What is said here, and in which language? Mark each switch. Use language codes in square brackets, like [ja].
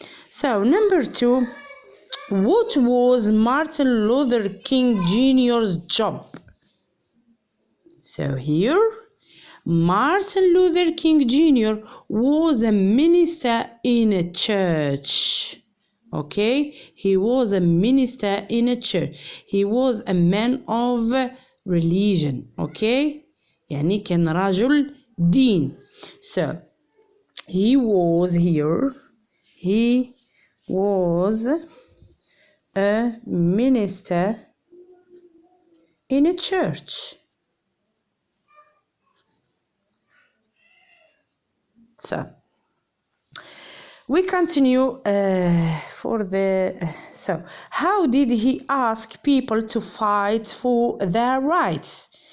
[en] So number 2, what was Martin Luther King Jr.'s job? So here Martin Luther King Jr. was a minister in a church. Okay, he was a minister in a church. He was a man of religion. [ar] Okay, يعني كان رجل دين. [en] So he was here. He was a minister in a church. So we continue for the so how did he ask people to fight for their rights?